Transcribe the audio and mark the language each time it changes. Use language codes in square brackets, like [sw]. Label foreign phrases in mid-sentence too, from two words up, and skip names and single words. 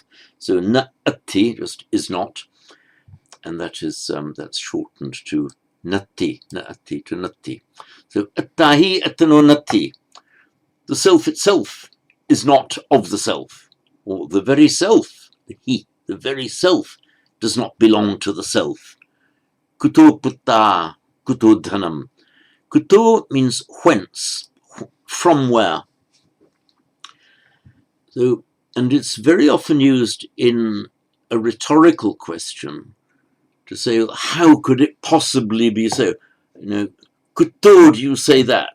[en] So na'atti just is not, and that is that's shortened to natti, na'atti to natti. So [pi] attahi attano natti, [en] the self itself is not of the self, or the very self, the very self does not belong to the self. [pi] Kuto putta, kuto dhanam. [en] Kuto means whence, from where. So, and it's very often used in a rhetorical question to say, how could it possibly be so? Kuto, do you say that?